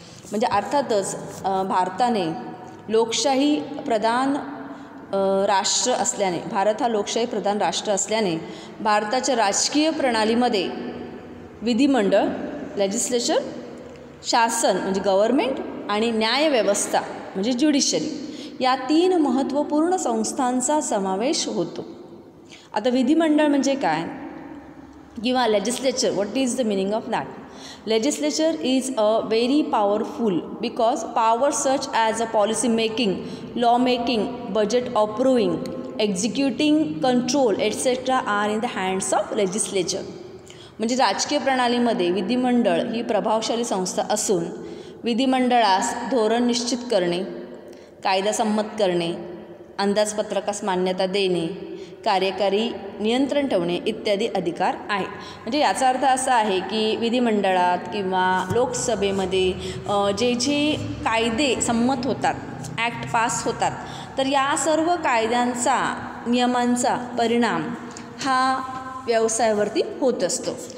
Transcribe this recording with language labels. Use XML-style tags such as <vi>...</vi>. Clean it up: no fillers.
<mr>म्हणजे अर्थातच भारताने लोकशाही प्रधान राष्ट्र असल्याने, भारत हा लोकशाही प्रधान राष्ट्र असल्याने भारताच्या राजकीय प्रणालीमध्ये विधिमंडळ लेजिस्लेचर, शासन म्हणजे गव्हर्मेंट आणि न्यायव्यवस्था म्हणजे ज्युडिशरी या 3 महत्त्वपूर्ण संस्थांचा समावेश होतो. आता विधिमंडळ म्हणजे काय किंवा legislature,</mr> <en>What is the meaning of that? Legislature is a very powerful because powers such as a policy making, law making, budget approving, executing, control etc. are in the hands of legislature.</en> <mr>म्हणजे राजकीय प्रणालीमध्ये विधिमंडळ ही प्रभावशाली संस्था असून विधिमंडळास धोरण निश्चित करणे, कायदा संमत करणे, अंदाजपत्रकास मान्यता देणे, कार्यकारी नियंत्रण ठेवणे इत्यादी अधिकार आहे. म्हणजे याचा अर्थ असा आहे की विधिमंडळात किंवा लोकसभेमध्ये जे कायदे संमत होतात, ॲक्ट पास होतात, तर या सर्व कायद्यांचा नियमांचा परिणाम हा व्यवसायावरती होत असतो.</mr>